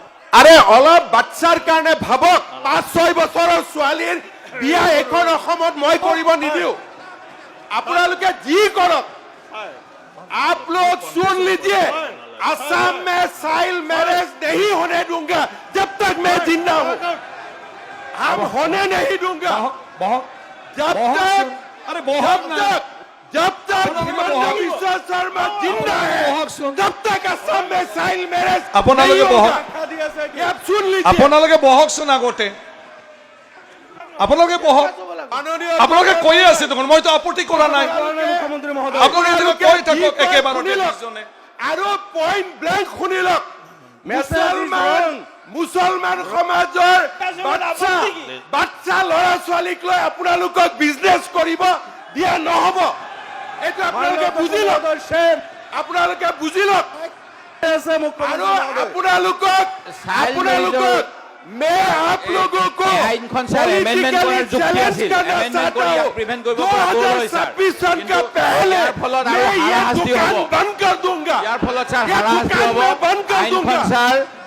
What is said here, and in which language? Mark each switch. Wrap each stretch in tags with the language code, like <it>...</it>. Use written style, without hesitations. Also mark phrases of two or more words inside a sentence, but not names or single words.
<as>আরে অলপ বাচ্চাৰ কাৰণে ভাবক 5-6 বছৰৰ ছোৱালীৰ বিয়া এখন অসমত মই কৰিব নিদিও আপোনালোকে যি কৰক</as> <hi>आप लोग सुन लीजिए असम में</hi> <en>child marriage</en> <hi>नहीं होने दूंगा जब तक मैं जिंदा हूं हम होने नहीं दूंगा जब तक अरे बहुत जब तक हिमंत बिश्व शर्मा जिंदा है तब तक असम में</hi> <en>child marriage</en> <as>আপোনালোকে বহক</as> <hi>ये आप सुन लीजिए</hi> <as>আপোনালোকে বহকচোন আগতে আপোনালোকে বহক আপোনালোকে কৈ আছে দেখোন মইতো আপত্তি কৰা নাই মুখ্যমন্ত্ৰী মহোদয় আপোনালোকে কৈ থাকক একেবাৰতে দুজনে আৰু</as> <en>point blank</en> <as>শুনিলক মুছলমান সমাজৰ বাচ্চা ল'ৰা ছোৱালীক লৈ আপোনালোকক বিজনেছ কৰিব দিয়া নহব এইটো আপোনালোকে বুজি লওক আপোনালোকে বুজি লওক আৰু আপোনালোকক</as> <hi>मैं आप लोगों को</hi> <en>politically challenge</en> <hi>करना चाहता हूँ 2026 सन का पहले मैं ये दुकान बंद कर दूंगा ये दुकान मैं बंद कर दूंगा</hi>